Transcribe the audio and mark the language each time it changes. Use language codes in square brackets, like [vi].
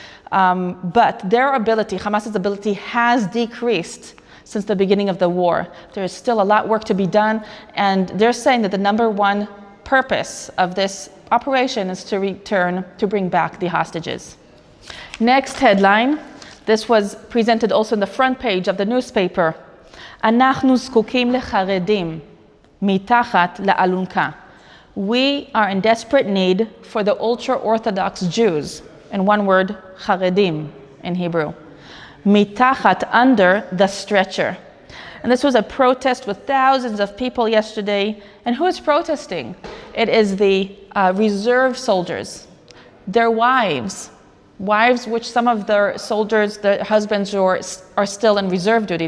[en] But their ability, Hamas's ability, has decreased since the beginning of the war. There is still a lot of work to be done, and they're saying that the number 1 purpose of this operation is to bring back the hostages. Next headline, this was presented also in the front page of the newspaper. [he] אנחנו זקוקים לחרדים מתחת לאלונקה. [en] We are in desperate need for the ultra-Orthodox Jews. In one word, charedim in Hebrew. Mitachat, under the stretcher. And this was a protest with thousands of people yesterday. And who is protesting? It is the reserve soldiers, their wives which some of their soldiers, their husbands are still in reserve duty.